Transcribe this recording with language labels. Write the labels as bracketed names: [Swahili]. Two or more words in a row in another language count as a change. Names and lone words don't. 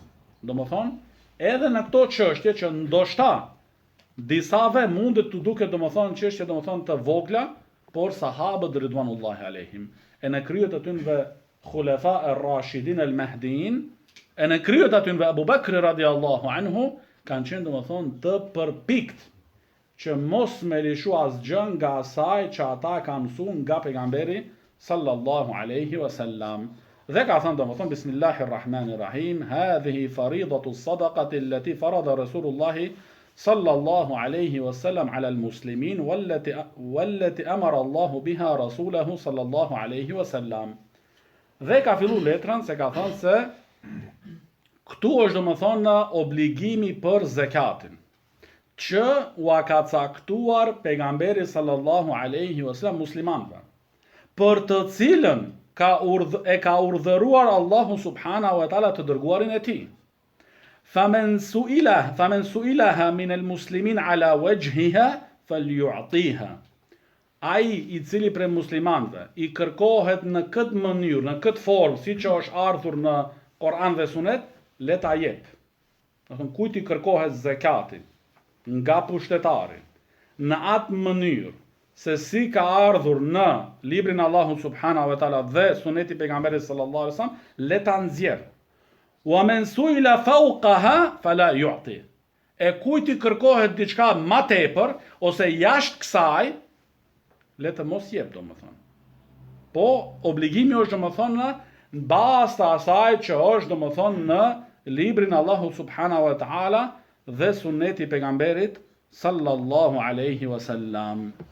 [Albanian] Domethënë edhe në këto çështje që ndoshta disave mundet të duket domethënë çështje domethënë të vogla, por sahabët [Arabic] رضوان الله عليهم [Albanian] e në kryet atynve [Arabic] الخلفاء الراشدين المهديين, [Albanian] e në kryet atynve Abu Bakri [Arabic] رضي الله عنه, [Albanian] kanë qenë domethënë të përpikt që mos me lishu asgjë nga asaj që ata kanë mësuar nga pejgamberi [Arabic] صلى الله عليه وسلم. [Albanian] Dhe ka thënë domethënë Bismillahirrahmanirrahim, [Arabic] هذه فريضة الصدقة التي فرض رسول الله صلى الله عليه وسلم على المسلمين والتي أمر الله بها رسوله صلى الله عليه وسلم. [Albanian] Dhe ka fillu letrën se ka thënë se këtu është domethënë obligimi për zekatin që ua ka caktuar pejgamberi [Arabic] صلى الله عليه وسلم [Albanian] muslimanëve, për të cilën ka urdhëruar Allahu [Arabic] سبحانه وتعالى [Albanian] të dërguarin e tij. [Arabic] فمن سئلها من المسلمين على وجهها فليعطها. [Albanian] Ai i cili prej muslimanëve i kërkohet në këtë mënyrë, në këtë formë, siç është ardhur në Kur'an dhe Sunet, le ta jep. Do të kujt i kërkohet zakati nga pushtetari në atë mënyrë se si ka ardhur në librin Allahut [Arabic] سبحانه وتعالى [Albanian] dhe suneti pejgamberit [Arabic] صلى الله عليه وسلم, [Albanian] le ta nxjerr. [Arabic] ومن سئل فوقها فلا يعط. [Albanian] E kujt i kërkohet diçka më tepër ose jashtë kësaj, le të mos jep domethënë. Po obligimi është domethënë në bazë të asaj që është domethënë në librin Allahut [Arabic] سبحانه وتعالى [Albanian] dhe suneti pejgamberit [Arabic] صلى الله عليه وسلم.